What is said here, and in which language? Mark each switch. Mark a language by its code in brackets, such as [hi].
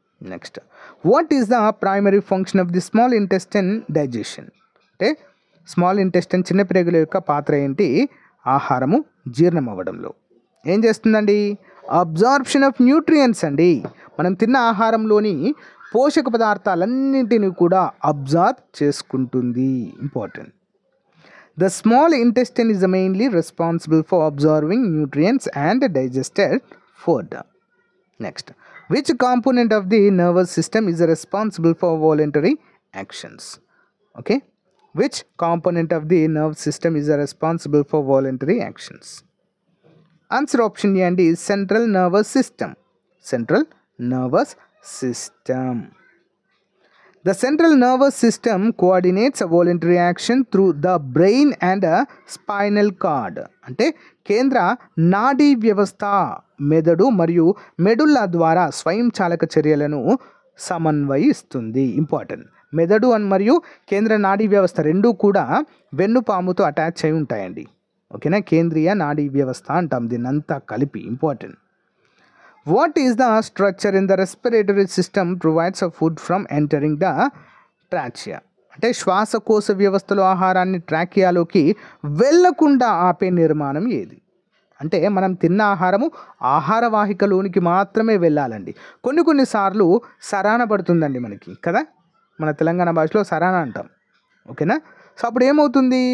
[en] Next, what is the primary function of the small intestine digestion? [te] అంటే small intestine చిన్న ప్రేగుల యొక్క పాత్ర ఏంటి ఆహారము జీర్ణం అవ్వడంలో? ఏం చేస్తుందండి? [en] absorption of nutrients [te] అండి. మనం తిన్న ఆహారంలోని పోషక పదార్థాలన్నింటినీ కూడా అబ్జార్బ్ చేసుకుంటుంది. Important. [en] The small intestine is mainly responsible for absorbing nutrients and digested food. Next, which component of the nervous system is responsible for voluntary actions? Okay, which component of the nervous system is responsible for voluntary actions? Answer option A and is central nervous system. Central nervous system. The central nervous system coordinates a voluntary action through the brain and a spinal cord. [te] అంటే కేంద్ర నాడీ వ్యవస్థ మెదడు మరియు మెడుల్ల ద్వారా స్వయంచాలక చర్యలను సమన్వయిస్తుంది. Important. మెదడు మరియు కేంద్ర నాడీ వ్యవస్థ రెండూ కూడా వెన్నుపాముతో అటాచ్ అయి ఉంటాయండి. ఓకేనా? కేంద్రీయ నాడీ వ్యవస్థ అంటాం దీన్నంతా కలిపి. Important. [en] What is the structure in the respiratory system provides a food from entering the trachea? [te] అంటే శ్వాసకోశ వ్యవస్థలో ఆహారాన్ని ట్రాకియాలోకి వెళ్ళకుండా ఆపే నిర్మాణం ఏది? అంటే మనం తిన్న ఆహారము ఆహార వాహికలోనికి మాత్రమే వెళ్ళాలండి. కొన్నిసార్లు సరాన పడుతుందండి మనకి కదా, మన తెలంగాణ భాషలో సరాన అంటాం. ఓకేనా? సో అప్పుడు ఏమవుతుంది?